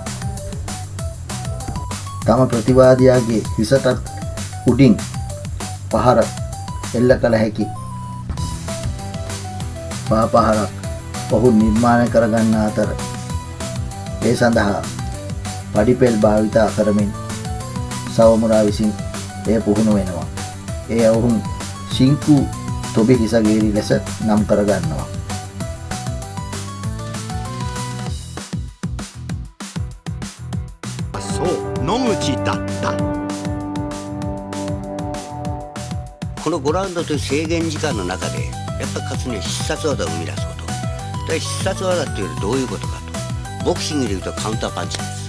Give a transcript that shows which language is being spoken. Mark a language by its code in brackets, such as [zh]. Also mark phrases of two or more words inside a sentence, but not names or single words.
[si] තම ප්‍රතිවාදියාගේ හිසටත් උඩින් පහර එල්ල කළ හැකි පහරක් ඔහු නිර්මාණය කරගන්න අතර ඒ සඳහා පඩිපෙල් භාවිතා කරමින් සවමුරා විසින් එය පුහුණු වෙනවා. ඒ ඔවුන් සිංකු තොබි හිසගේරි ලෙස නම් කරගන්නවා. [ja] そう野口だった。この5ラウンドという制限時間の中でやっぱ勝つには必殺技を生み出すことで、必殺技っていうのはどういうことかと、ボクシングでいうとカウンターパンチです。